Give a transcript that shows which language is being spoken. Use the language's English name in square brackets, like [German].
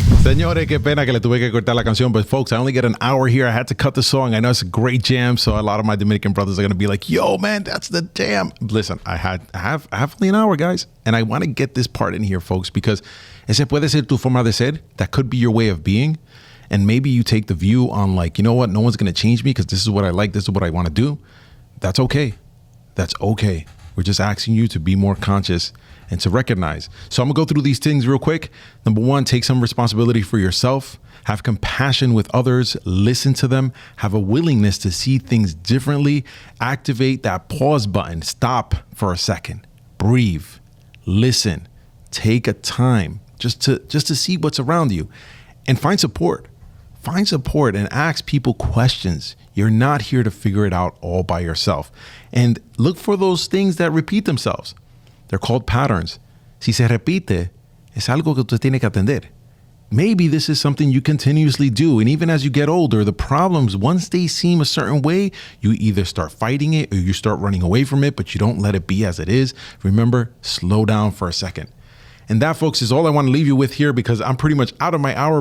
[Spanish] Señores, qué pena que le tuve que cortar la canción. [English] But folks, I only get an hour here. I had to cut the song. I know it's a great jam. So a lot of my Dominican brothers are going to be like, yo, man, that's the jam. Listen, I have only an hour, guys. And I want to get this part in here, folks, because [Spanish] ese puede ser tu forma de ser. [English] That could be your way of being. And maybe you take the view on like, you know what? No one's going to change me because this is what I like. This is what I want to do. That's okay. That's okay. We're just asking you to be more conscious and to recognize. So I'm going to go through these things real quick. Number one, take some responsibility for yourself. Have compassion with others. Listen to them. Have a willingness to see things differently. Activate that pause button. Stop for a second. Breathe. Listen. Take a time just to see what's around you. And find support. Find support and ask people questions. You're not here to figure it out all by yourself. And look for those things that repeat themselves. They're called patterns. [Spanish] Si se repite, es algo que usted tiene que atender. [English] Maybe this is something you continuously do. And even as you get older, the problems, once they seem a certain way, you either start fighting it or you start running away from it, but you don't let it be as it is. Remember, slow down for a second. And that, folks, is all I want to leave you with here because I'm pretty much out of my hour.